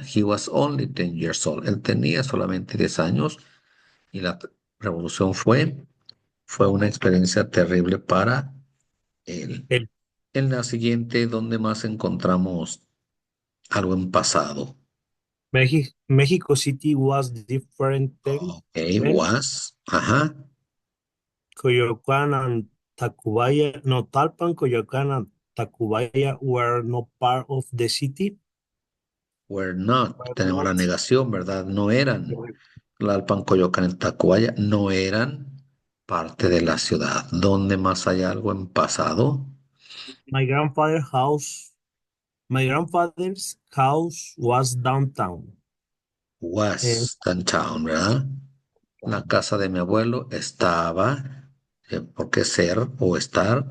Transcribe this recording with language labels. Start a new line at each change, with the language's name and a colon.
English: He was only 10 years old.
Spanish: Él tenía solamente 10 años y la revolución fue una experiencia terrible para él. El En la siguiente, ¿dónde más encontramos algo en pasado?
English: Mexico City was different Ok, then. was,
Spanish: ajá,
English: Coyoacán and Tacubaya, no, Talpan, Coyoacán and Tacubaya were not part of the city. were not. Were
Spanish: Tenemos la not. negación, ¿verdad? No eran. Tlalpan, Coyoacán, y Tacubaya no eran parte de la ciudad. ¿Dónde más hay algo en pasado?
English: My grandfather's house, my grandfather's house was downtown. And Was downtown,
Spanish: ¿verdad? La casa de mi abuelo estaba, ¿por qué ser o estar?